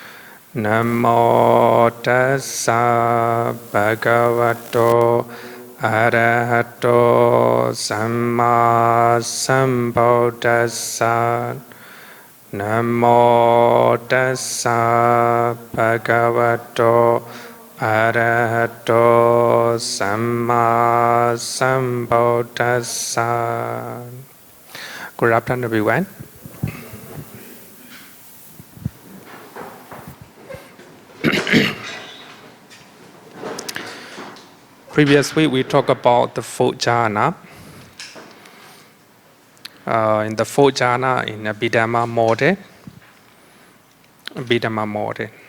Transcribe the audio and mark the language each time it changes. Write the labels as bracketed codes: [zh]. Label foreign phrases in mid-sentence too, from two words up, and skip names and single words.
[pi] Namo tassa bhagavato arahato samma sambuddhassa. Namo tassa bhagavato arahato samma sambuddhassa. [en] Good afternoon, everyone. Previous week we talked about the fourth jhana. In the fourth jhana in Abhidhamma model.